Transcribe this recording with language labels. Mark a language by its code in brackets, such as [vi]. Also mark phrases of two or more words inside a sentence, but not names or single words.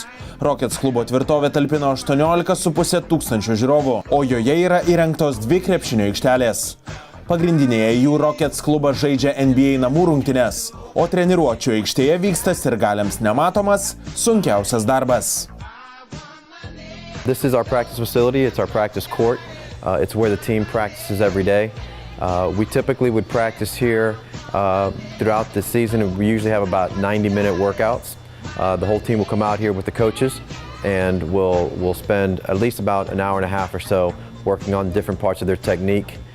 [lt] Rockets klubo tvirtovė talpino 18,5 tūkstančio žiūrovų, o joje yra įrengtos 2 krepšinio aikštelės. Pagrindinėje jų Rockets klubas žaidžia NBA namų rungtynes, o treniruočių aikštėje vyksta sirgaliams nematomas, sunkiausias darbas. [en] This is our practice facility, it's our practice court. It's where the team practices every day. We typically would practice here throughout the season. We usually have about 90-minute workouts. The whole team will come out here with the coaches and we'll spend at least about an hour and a half or so working on different parts of their technique.